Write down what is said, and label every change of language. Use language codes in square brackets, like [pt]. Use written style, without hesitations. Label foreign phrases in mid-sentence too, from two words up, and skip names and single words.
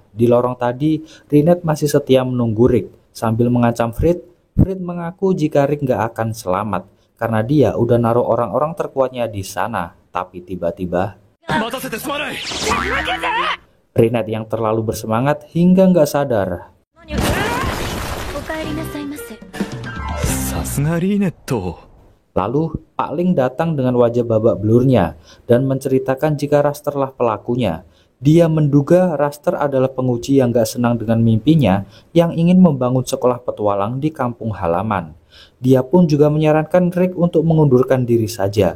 [id] Di lorong tadi, Rinette masih setia menunggu Rick. Sambil mengancam Frid mengaku jika Rick nggak akan selamat karena dia udah naruh orang-orang terkuatnya di sana. Tapi tiba-tiba, Rinette yang terlalu bersemangat hingga nggak sadar. [ja] おかえりなさいませ。さすがリーネット。 [id] Lalu Pak Ling datang dengan wajah babak belurnya dan menceritakan jika Raster lah pelakunya. Dia menduga Raster adalah penguji yang gak senang dengan mimpinya yang ingin membangun sekolah petualang di kampung halaman. Dia pun juga menyarankan Rick untuk mengundurkan diri saja.